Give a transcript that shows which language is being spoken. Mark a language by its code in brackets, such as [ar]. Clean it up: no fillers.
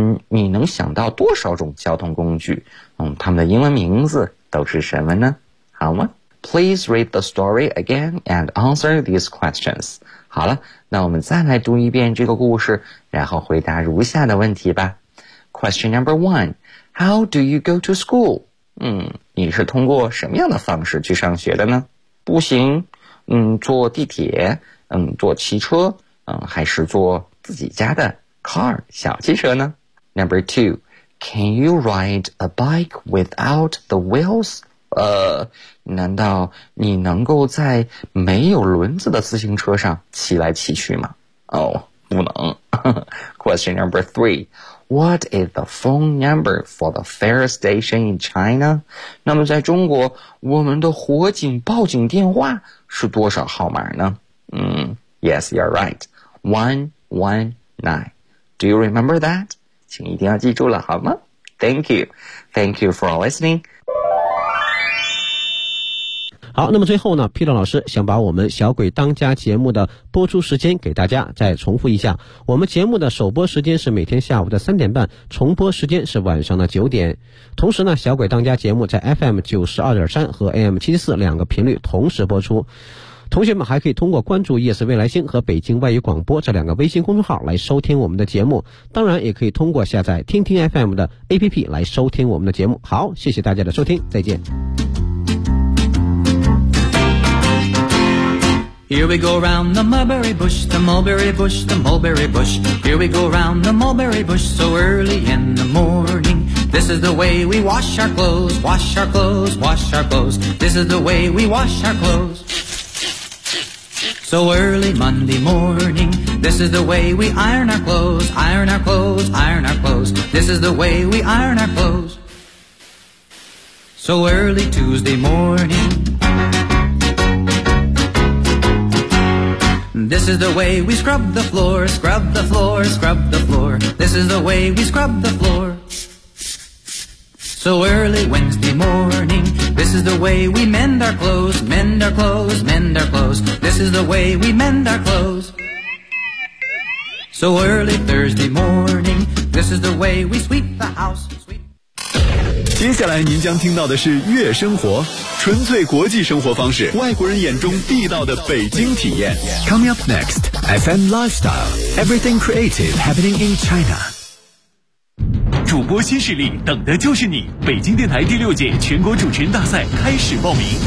[zh] 你能想到多少种交通工具他们的英文名字都是什么呢好吗 [en] Please read the story again and answer these questions [zh] 好了那我们再来读一遍这个故事然后回答如下的问题吧 [en] Question number one, how do you go to school? [zh] 你是通过什么样的方式去上学的呢？步行，坐地铁，坐汽车，还是坐自己家的 car 小汽车呢？ [en] Number two, can you ride a bike without the wheels? [zh] 难道你能够在没有轮子的自行车上骑来骑去吗？不能。 [en] Question number three,What is the phone number for the fire station in China? [zh] 那么在中国，我们的火警报警电话是多少号码呢？ [en] Yes, you're right. 119. Do you remember that? [zh] 请一定要记住了，好吗？ [en] Thank you. Thank you for listening. [zh] 好，那么最后呢 ，Peter 老师想把我们《小鬼当家》节目的播出时间给大家再重复一下，我们节目的首播时间是每天下午的3:30，重播时间是晚上的9:00。同时呢，《小鬼当家》节目在 FM92.3 和 AM74 两个频率同时播出。同学们还可以通过关注夜色未来星和北京外语广播这两个微信公众号来收听我们的节目，当然也可以通过下载听听 FM 的 APP 来收听我们的节目。好，谢谢大家的收听，再见。 [en] Here we go round the mulberry bush, the mulberry bush, the mulberry bush. Here we go round the mulberry bush so early in the morning. This is the way we wash our clothes, wash our clothes, wash our clothes. This is the way we wash our clothes. So early Monday morning, this is the way we iron our clothes, iron our clothes, iron our clothes. This is the way we iron our clothes. So early Tuesday morning, this is the way we scrub the floor, scrub the floor, scrub the floor. This is the way we scrub the floor. So early Wednesday morning, this is the way we mend our clothes, mend our clothes, mend our clothes. This is the way we mend our clothes. So early Thursday morning, this is the way we sweep the house. Sweep. [zh] 接下来您将听到的是悦生活，纯粹国际生活方式，外国人眼中地道的北京体验。 [en] Coming up next, FM Lifestyle, everything creative happening in China. [zh] 主播新势力等的就是你，北京电台第六届全国主持人大赛开始报名。